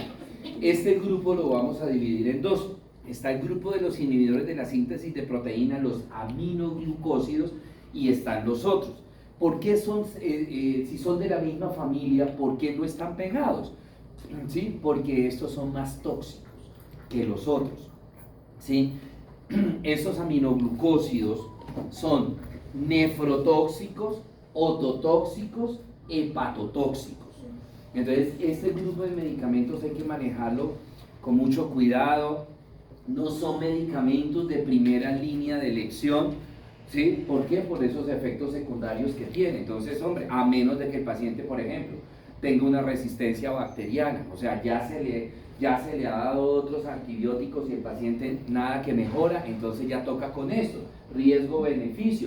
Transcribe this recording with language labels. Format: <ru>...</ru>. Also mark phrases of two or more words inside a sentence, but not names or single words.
<es>Este grupo lo vamos a dividir en dos. Está el grupo de los inhibidores de la síntesis de proteína, los aminoglucósidos, y están los otros. ¿Por qué si son de la misma familia, por qué no están pegados? ¿Sí? Porque estos son más tóxicos. que los otros, ¿sí? Esos aminoglucósidos son nefrotóxicos, ototóxicos, hepatotóxicos. Entonces, este grupo de medicamentos hay que manejarlo con mucho cuidado. No son medicamentos de primera línea de elección, ¿sí? ¿Por qué? Por esos efectos secundarios que tiene. Entonces, hombre, a menos de que el paciente, por ejemplo, tenga una resistencia bacteriana, o sea, ya se le ha dado otros antibióticos y el paciente nada que mejora, entonces ya toca con esto, riesgo-beneficio.</es>